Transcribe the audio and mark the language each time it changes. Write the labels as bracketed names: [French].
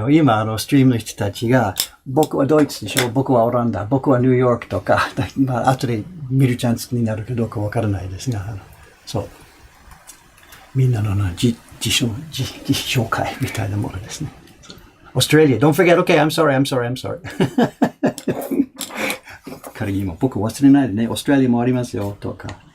[Japanese] 今ストリームの人たちが、僕はドイツでしょ、僕はオランダ、僕はニューヨークとか、後で見るチャンスになるかどうかわからないですが、そう。みんなの自紹介みたいなものですね。 [English] Australia, don't forget, okay, I'm sorry. [Japanese] 仮にも僕忘れないでね、オーストラリアもありますよ、とか。